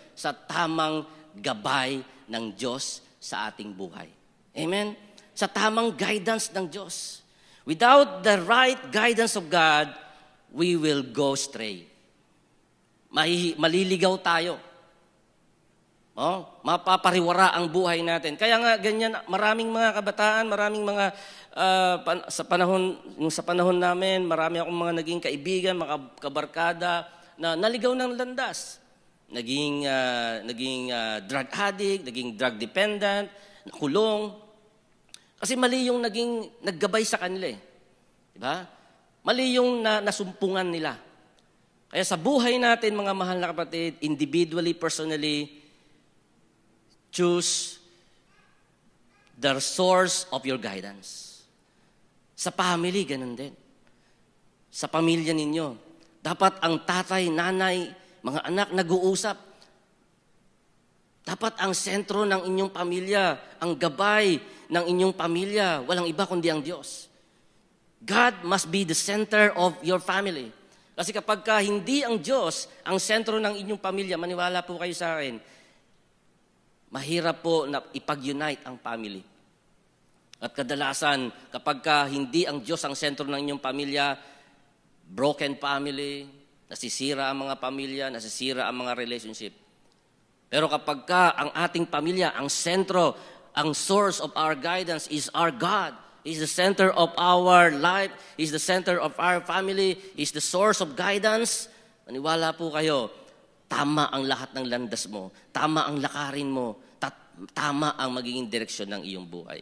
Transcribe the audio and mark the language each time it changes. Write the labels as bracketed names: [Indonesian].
[Filipino] Sa tamang gabay ng Diyos sa ating buhay. Amen? Sa tamang guidance ng Diyos. [English] Without the right guidance of God, we will go astray. [Filipino] Maliligaw tayo. Mapapariwara ang buhay natin. Kaya nga ganyan, maraming mga kabataan, maraming mga sa panahon namin, marami akong mga naging kaibigan, mga kabarkada na naligaw ng landas. Naging drug addict, naging drug dependent, nakulong. Kasi mali yung naggabay sa kanila eh. Diba? Mali yung nasumpungan nila. Kaya sa buhay natin, mga mahal na kapatid, [English] individually, personally, choose the source of your guidance. [Filipino] Sa family, ganun din. Sa pamilya ninyo, dapat ang tatay, nanay, mga anak nag-uusap. Dapat ang sentro ng inyong pamilya, ang gabay ng inyong pamilya, walang iba kundi ang Diyos. [English] God must be the center of your family. [Filipino] Kasi kapag hindi ang Diyos ang sentro ng inyong pamilya, maniwala po kayo sa akin, mahirap po na ipag-unite ang family. At kadalasan, kapag hindi ang Diyos ang sentro ng inyong pamilya, broken family, nasisira ang mga pamilya, nasisira ang mga relationship. Pero kapag ang ating pamilya, ang sentro, ang [English] source of our guidance is our God. He's the center of our life. He's the center of our family. He's the source of guidance. [Filipino] Maniwala po kayo, tama ang lahat ng landas mo. Tama ang lakarin mo. Tama ang magiging direksyon ng iyong buhay.